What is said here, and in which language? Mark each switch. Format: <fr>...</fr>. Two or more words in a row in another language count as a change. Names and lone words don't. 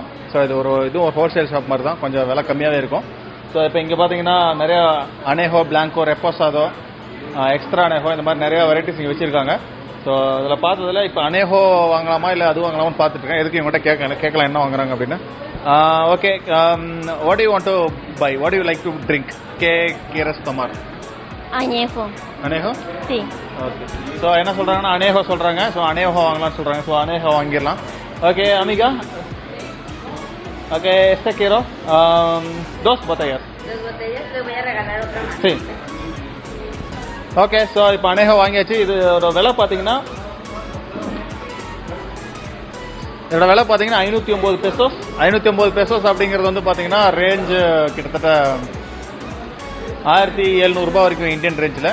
<ta>ஸோ இதுவும் ஒரு</ta> <en>wholesale shop</en> <ta>மாதிரி தான், கொஞ்சம் விலை கம்மியாகவே இருக்கும். ஸோ இப்போ இங்கே பார்த்தீங்கன்னா நிறையா அனேஹோ, பிளாங்கோ, ரெப்போசாதோ, எக்ஸ்ட்ரா அனேஹோ இந்த மாதிரி நிறையா வெரைட்டிஸ் இங்கே வச்சுருக்காங்க. ஸோ அதில் பார்த்ததில் இப்போ அனேஹோ வாங்கலாமா இல்லை அது வாங்கலாமான்னு பார்த்துட்ருக்கேன். எதுக்கு இவங்கள்ட்ட கேட்கலாம் என்ன வாங்குறாங்க அப்படின்னு. ஓகே,</ta> <en>What you want to buy, what you like to drink?</en> <es>quieres tomar? Añejo.</es> <ta>அனேஹோ?</ta> <es>Sí.</es> <ta>ஓகே. ஸோ என்ன சொல்கிறாங்கன்னா அனேஹோ சொல்கிறாங்க. ஸோ அனேஹோ வாங்கலாம்னு சொல்கிறாங்க. ஸோ அனேஹோ வாங்கிடலாம். ஓகே அமிகா, ஓகே</ta> <es>este quiero dos botellas. Dos botellas, le voy a regalar otra más. Sí.</es> <ta>ஓகே, ஸோ இப்போ அனேஹோ வாங்கியாச்சு. இதோட விலை பார்த்தீங்கன்னா 509 pesos. 509 pesos அப்படிங்கிறது வந்து பார்த்தீங்கன்னா ரேஞ்சு கிட்டத்தட்ட 1700 ரூபாய் வரைக்கும் இந்தியன் ரேஞ்சில்.</ta>